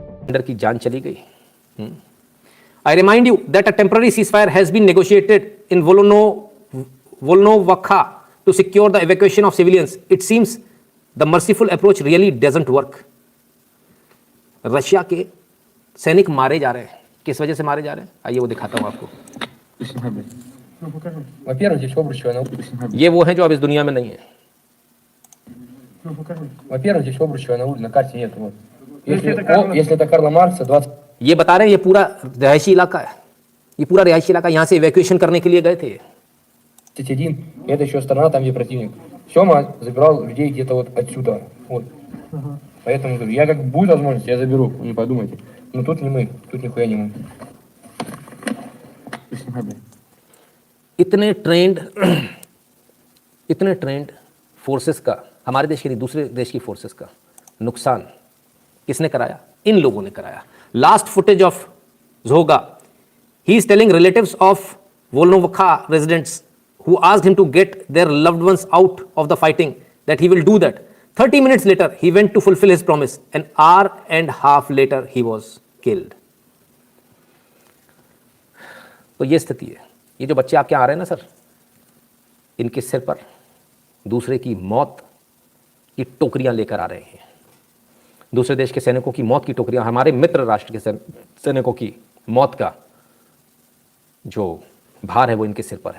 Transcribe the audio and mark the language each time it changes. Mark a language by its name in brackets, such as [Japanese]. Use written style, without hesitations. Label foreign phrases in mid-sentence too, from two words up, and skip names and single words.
[Hindi] की जान चली गई। [English] I remind you that a temporary ceasefire has been negotiated in Volnovakha to secure the evacuation of civilians. It seems the merciful approach really doesn't work. [Hindi] रशिया के सैनिक मारे जा रहे हैं। किस वजह से मारे जा रहे हैं? आइए वो दिखाता हूं आपको। ये वो हैं जो अब इस दुनिया में नहीं है। ये बता रहे हैं ये पूरा रिहायशी इलाका है, ये पूरा रिहायशी इलाका, यहाँ से इवैक्यूएशन करने के लिए गए थे। [Russian] Это еще сторона, там где противник. Сема забирал людей где-то вот отсюда. Вот. Поэтому говорю, я как будет возможность, я заберу, не подумайте. Но тут не мы, тут нихуя не мы. [Hindi] इतने [English] trained forces [Hindi] का, हमारे देश के नहीं दूसरे देश की फोर्सेस का नुकसान किसने कराया? इन लोगों ने कराया। [English] last footage of Zhoga, he is telling relatives of Volnovakha residents who asked him to get their loved ones out of the fighting that he will do that. 30 minutes later he went to fulfill his promise. An hour and a half later he was killed. [Hindi] तो ये स्थिति है। ये जो बच्चे आपके आ रहे हैं ना सर, इनके सिर पर दूसरे की मौत की टोकरियां लेकर आ रहे हैं। दूसरे देश के सैनिकों की मौत की टोकरियां, हमारे मित्र राष्ट्र के सैनिकों की मौत का जो भार है वो इनके सिर पर है।